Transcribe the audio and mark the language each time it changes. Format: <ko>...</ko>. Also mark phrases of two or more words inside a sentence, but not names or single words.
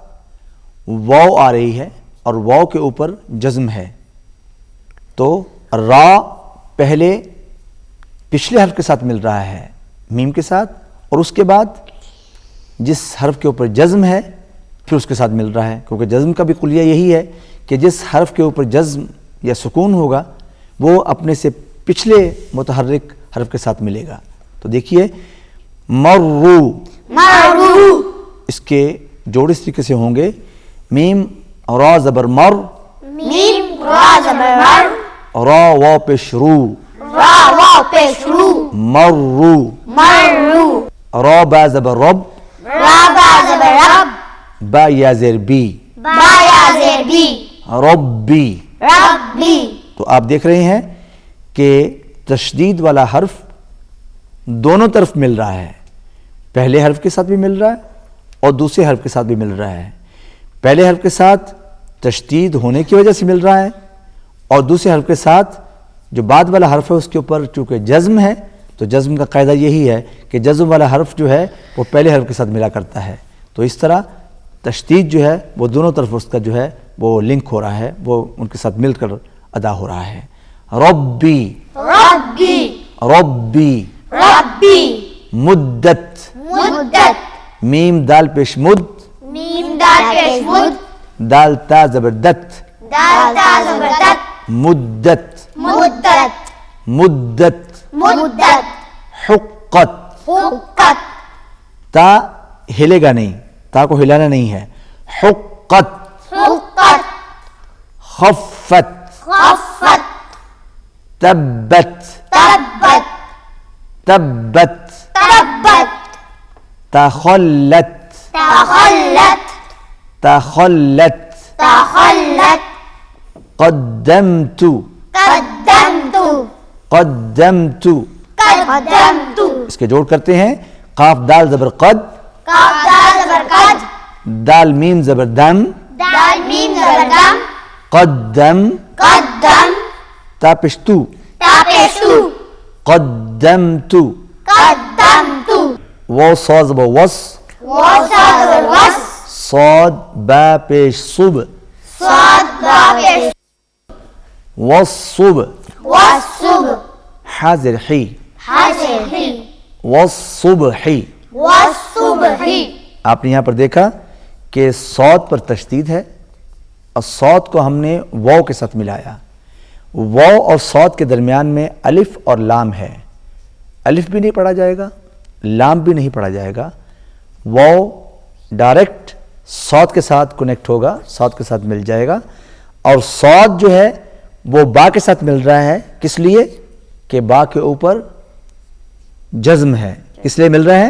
<ur>واو آ رہی ہے اور واو کے اوپر جزم ہے، تو را پہلے پچھلے حرف کے ساتھ مل رہا ہے میم کے ساتھ، اور اس کے بعد جس حرف کے اوپر جزم ہے پھر اس کے ساتھ مل رہا ہے، کیونکہ جزم کا بھی کلیہ یہی ہے کہ جس حرف کے اوپر جزم یا سکون ہوگا وہ اپنے سے پچھلے متحرک حرف کے ساتھ ملے گا۔ تو دیکھیے مرو، مرو، اس کے جوڑ اس طریقے سے ہوں گے، میم را زبر مر، میم را زبر مر، را واو پیش رو، را واو پیش رو، مرو، مرو، را با زبر رب، را با زبر رب، با یا زیر بی، با یا زیر بی، ربی۔ ربی۔ تو آپ دیکھ رہے ہیں کہ تشدید والا حرف دونوں طرف مل رہا ہے، پہلے حرف کے ساتھ بھی مل رہا ہے اور دوسرے حرف کے ساتھ بھی مل رہا ہے۔ پہلے حرف کے ساتھ تشدید ہونے کی وجہ سے مل رہا ہے، اور دوسرے حرف کے ساتھ جو بعد والا حرف ہے اس کے اوپر چونکہ جزم ہے، تو جزم کا قاعدہ یہی ہے کہ جزم والا حرف جو ہے وہ پہلے حرف کے ساتھ ملا کرتا ہے۔ تو اس طرح تشدید جو ہے وہ دونوں طرف اس کا جو ہے وہ لنک ہو رہا ہے، وہ ان کے ساتھ مل کر ادا ہو رہا ہے۔ ربی، ربی، ربی، ربی، مدت، مدت، میم دال پیش مد، میم دال پیش مد، دال تا زبر دت، دال تا زبر دت، مدت، مدت، مدت، مدت، حقت، حقت، تا ہلے گا نہیں، تا کو ہلانا نہیں ہے، حقت، حقت، خفت، خفت، تبت، تبت، تبت، تبت، تخلت، تخلت، تخلت، تخلت، قدمت، قدمت، قدمت۔ قدمت، اس کے جوڑ کرتے ہیں، قاف دال زبر قد، قاف دال زبر قد، دال میم زبر دم، دال میم زبر دم، قدم، قدم، تا پیش تو، تا پیش تو، قدمت، قدمت، واو صاد زبر وص، واو صاد زبر وص، صاد با پیش صب، صاد با پیش والصب، والصبح، حاضر حی، حاضر ہی، والصبح۔ والصبح، آپ نے یہاں پر دیکھا کہ صاد پر تشدید ہے، اور صاد کو ہم نے واو کے ساتھ ملایا۔ واو اور صاد کے درمیان میں الف اور لام ہے، الف بھی نہیں پڑھا جائے گا، لام بھی نہیں پڑھا جائے گا، واو ڈائریکٹ صاد کے ساتھ کنیکٹ ہوگا، صاد کے ساتھ مل جائے گا، اور صاد جو ہے وہ با کے ساتھ مل رہا ہے، کس لیے کہ با کے اوپر جزم ہے، اس لیے مل رہا ہے،</ur>